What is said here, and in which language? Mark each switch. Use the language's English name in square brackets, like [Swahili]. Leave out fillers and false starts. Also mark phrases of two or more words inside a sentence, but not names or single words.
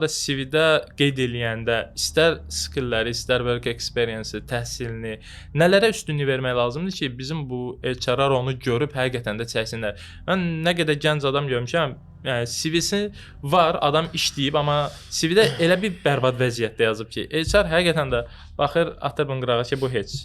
[Azerbaijani] da CV-də qeyd eləyəndə istər skillləri, istər [English] work experience-i, [Azerbaijani] təhsilini, nələrə üstünlük vermək lazımdır ki, bizim bu HR-lar onu görüb həqiqətən də çəksinlər. Mən nə qədər gənc adam görmüşəm, yəni CV-si var, adam işləyib, amma CV-də elə bir bərbad vəziyyətdə yazıb ki, HR həqiqətən də baxır, atır bunu qırağa ki, bu heç.